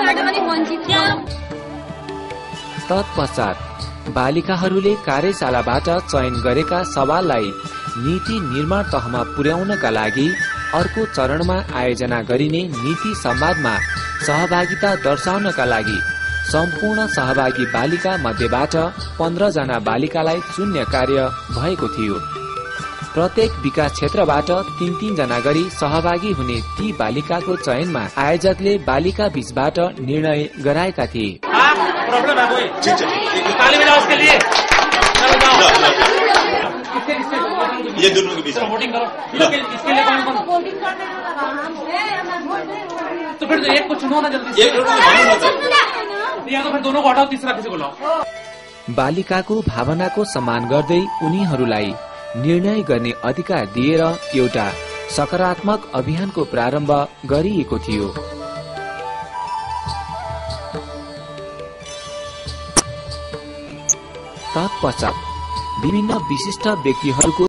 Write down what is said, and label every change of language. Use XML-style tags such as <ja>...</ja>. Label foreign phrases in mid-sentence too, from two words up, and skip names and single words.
<ne>तत्पश्चात बालिकाहरूले कार्यशालाबाट चयन गरेका सवाललाई नीति निर्माण तहमा पुर्याउनका लागि अर्को चरणमा आयोजना गरिने नीति संवादमा सहभागिता दर्शाउनका लागि सम्पूर्ण सहभागी बालिका मध्येबाट 15 जना बालिकालाई चुन्ने कार्य भएको थियो। प्रत्येक विकास क्षेत्रबाट 3-3 जना गरी सहभागी हुने ती बालिकाको चयनमा आयोजकले बालिका बीचबाट निर्णय गराएका थिए।</ne> <hi>ये दोनों के बीच वोटिंग करो। इसके लिए कौन तो फिर एक को चुनो ना जल्दी से, या तो फिर दोनों को हटाओ, तीसरा किसी को लाओ।</hi> <ne>बालिकाको भावनाको सम्मान गर्दै उनीहरूलाई निर्णय गर्ने अधिकार दिएर एउटा सकारात्मक अभियानको प्रारम्भ गरिएको थियो। तत्पश्चात विभिन्न विशिष्ट व्यक्तिहरूको</ne>